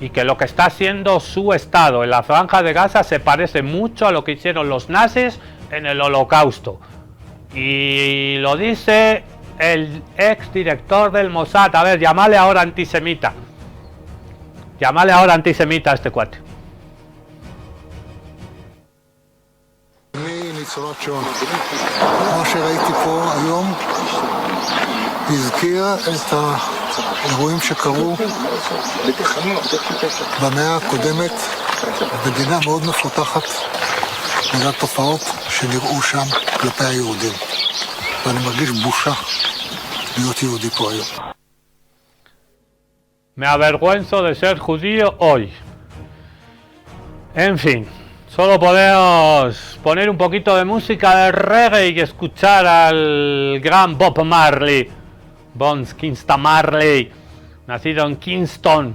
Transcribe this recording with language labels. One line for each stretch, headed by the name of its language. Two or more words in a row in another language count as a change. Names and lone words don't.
Spanish: y que lo que está haciendo su estado en la franja de Gaza se parece mucho a lo que hicieron los nazis en el Holocausto. Y lo dice el ex director del Mossad. A ver, llámale ahora antisemita. Llámale ahora antisemita a este cuate.
Hebrew: ניצולות שואה. כמו שראיתי פה היום, הזכיר את האירועים שקרו במאה הקודמת, מדינה מאוד מפותחת, בגלל תופעות שנראו שם כלפי היהודים. ואני מרגיש בושה להיות יהודי פה היום.
Spanish: Me avergüenzo de ser judío hoy. En fin, solo podemos poner un poquito de música de reggae y escuchar al gran Bob Marley. Bones Kingston Marley, nacido en Kingston.